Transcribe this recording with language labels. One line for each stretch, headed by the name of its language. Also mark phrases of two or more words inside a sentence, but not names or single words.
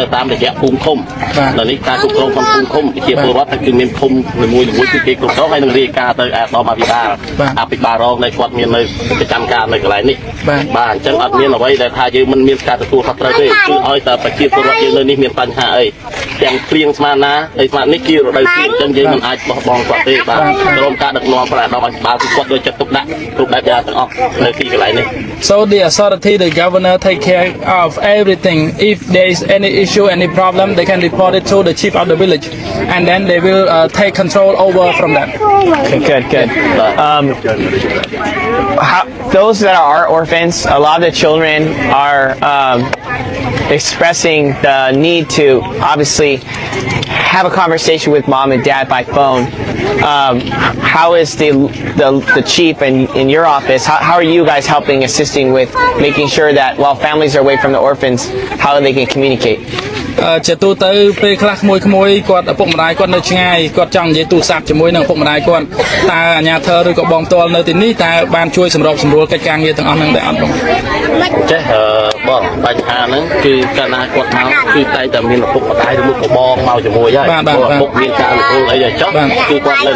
Khmer: តាមរយៈភូមិឃុំដល់នេះការគ្រប់គ្រងក្នុងភូមិឃុំជាពលរដ្ឋគឺមានភូមិមួយគឺគេគ្រប់គ្រងហើយនឹងរាយការណ៍ទៅអាដាមអភិបាលរងនៃគាត់មាននៅប្រចាំការនៅកន្លែងនេះបាទអញ្ចឹងអត់មានអ្វីដែលថាយើងមិនមានការទទួលខុសត្រូវទេគឺឲ្យតែប្រជាពលរដ្ឋយើងនៅនេះមានបញ្ហាអីទាំងព្រៀងស្មានណាហើយស្មាននេះជារដូវព្រៀងអញ្ចឹងយើងមិនអាចបោះបង់គាត់ទេបាទក្រុមការដឹកនាំប្រអាដាមអភិបាលគឺគាត់យកចិត្តទុកដាក់គ្រប់បែបយ៉ាងទាំងអស់នៅទីកន្លែងនេះ
English: So the authority, the governor take care of everything. If there is any issue, any problem, they can report it to the chief of the village, and then they will take control over from that. Okay, good. Those that are orphans, a lot of the children are expressing the need to obviously have a conversation with mom and dad by phone. How is the chief in your office? How are you guys assisting with making sure that while families are away from the orphans, how they can communicate?
Khmer: ជាទូទៅពេលខ្លះក្មួយគាត់ឪពុកម្ដាយគាត់នៅឆ្ងាយគាត់ចង់និយាយទូរស័ព្ទជាមួយនឹងឪពុកម្ដាយគាត់តើអាជ្ញាធរឬក៏បងផ្ទាល់នៅទីនេះតើបានជួយសម្របសម្រួលកិច្ចការងារទាំងអស់ហ្នឹងដែរអត់បង ចេះបងបញ្ហាហ្នឹងគឺកាលណាគាត់មកគឺតែតែមានឪពុកម្ដាយឬមួយក៏បងមកជាមួយហើយឪពុកមានការអនុគ្រោះអីចុះគឺគាត់នៅ